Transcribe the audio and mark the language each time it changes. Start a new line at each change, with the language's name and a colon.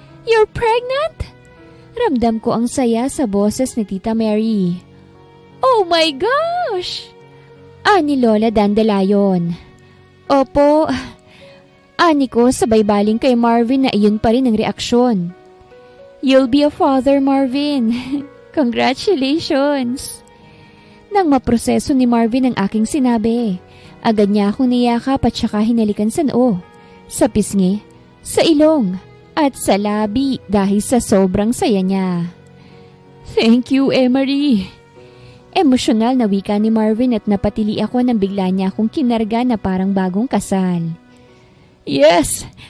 English: You're pregnant?
Filipino: Ramdam ko ang saya sa boses ni Tita Mary.
English: Oh my gosh! Ani Lola Dandelion. Opo.
Filipino: Ani ko sabay baling kay Marvin na iyon pa rin ang reaksyon.
English: You'll be a father, Marvin. Congratulations!
Filipino: Nang maproseso ni Marvin ang aking sinabi, agad niya akong niyakap at saka hinalikan sa noo, sa pisngi, sa ilong, at sa labi dahil sa sobrang saya niya.
English: Thank you, Emery!
Filipino: Emosyonal na wika ni Marvin at napatili ako nang bigla niya akong kinarga na parang bagong kasal. Yes!